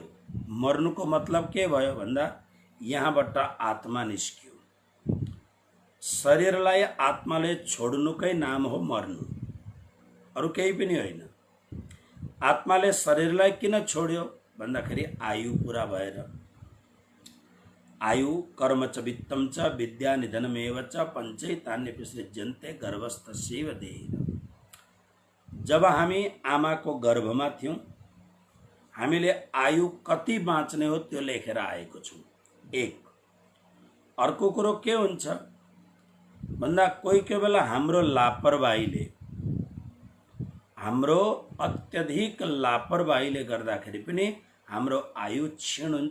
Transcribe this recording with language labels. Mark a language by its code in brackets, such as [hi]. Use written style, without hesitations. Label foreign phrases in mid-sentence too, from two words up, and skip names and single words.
[ne] मर्नुको मतलब के भयो भन्दा यहाँबाट आत्मा निस्क्यो। शरीरलाई आत्माले छोड्नुकै नाम हो मर्नु, अरु केही पनि होइन। आत्माले शरीरलाई किन छोड्यो भन्दाखेरि आयु पूरा भएर। [sa] आयु कर्म च वित्तम च विद्या निधनमेव च पञ्चैतान्यपि सृज्यन्ते गर्भस्थस्यैव देहिन। [ne] जब हामी आमाको गर्भमा थियौं, हामीले आयु कति बाँच्ने हो त्यो लेखेर आएको छौं। एक। अर्को कुरो के हुन्छ भन्दा कोही बेला हाम्रो लापरवाहीले, हाम्रो अत्यधिक लापरवाहीले गर्दाखेरि पनि हाम्रो आयु क्षीण हुन्छ।